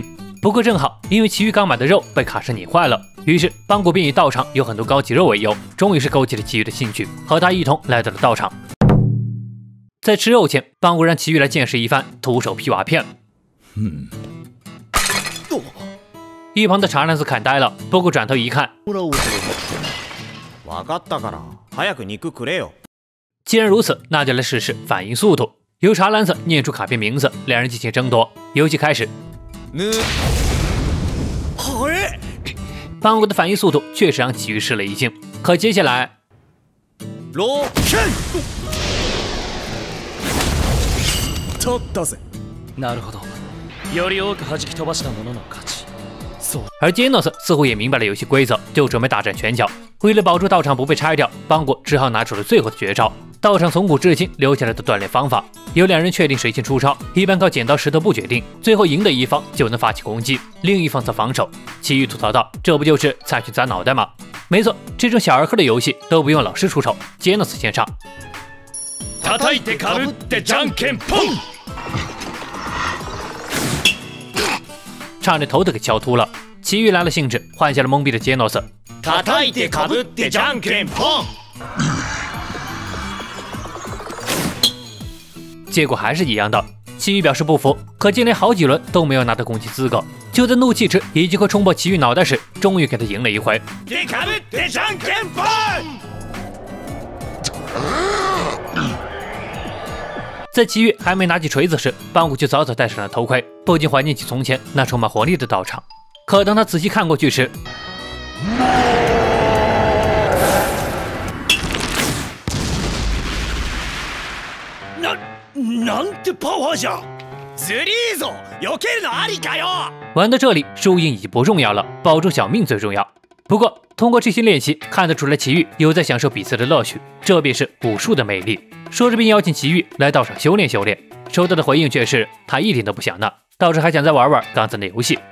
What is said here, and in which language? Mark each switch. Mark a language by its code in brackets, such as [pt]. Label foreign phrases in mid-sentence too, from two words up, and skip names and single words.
[zh] 不过正好，因为奇遇刚买的肉被卡车碾坏了，于是邦古便以道场有很多高级肉为由，终于是勾起了奇遇的兴趣，和他一同来到了道场。在吃肉前，邦古让奇遇来见识一番徒手劈瓦片。一旁的茶篮子看呆了，不过转头一看， [ja] 分かったから早く肉くれよ。 [zh] 既然如此，那就来试试反应速度。由茶篮子念出卡片名字，两人进行争夺。游戏开始。邦国的反应速度确实让奇遇吃了一惊，可接下来， [ja] 取ったぜ。なるほど。より多く弾き飛ばした者の勝ち。 [zh] 而杰诺斯似乎也明白了游戏规则，就准备大展拳脚。为了保住道场不被拆掉，邦国只好拿出了最后的绝招。道场从古至今留下来的锻炼方法，有两人确定谁先出招，一般靠剪刀石头布决定，最后赢的一方就能发起攻击，另一方则防守。奇遇吐槽道：“这不就是菜去砸脑袋吗？”没错，这种小儿科的游戏都不用老师出手，杰诺斯先上。 [ja] 叩いてかぶってじゃんけんぽん， [zh] 差点头都给敲秃了。奇遇来了兴致，换下了懵逼的杰诺斯。 [ja] 叩いてかぶってじゃんけんぽん。 [zh] 结果还是一样的，奇遇表示不服，可见连好几轮都没有拿到攻击资格。就在怒气值已经快冲破奇遇脑袋时，终于给他赢了一回。在奇遇还没拿起锤子时，邦古就早早戴上了头盔，不禁怀念起从前那充满活力的道场。可当他仔细看过去时， [ja] なんてパワーじゃ！ずりーぞ！避けるのありかよ！ [zh] 玩到这里，输赢已经不重要了，保住小命最重要。不过，通过这些练习，看得出来奇遇有在享受比赛的乐趣，这便是武术的魅力。说着便邀请奇遇来道场修炼修炼，收到的回应却是他一点都不想呢，倒是还想再玩玩刚才的游戏。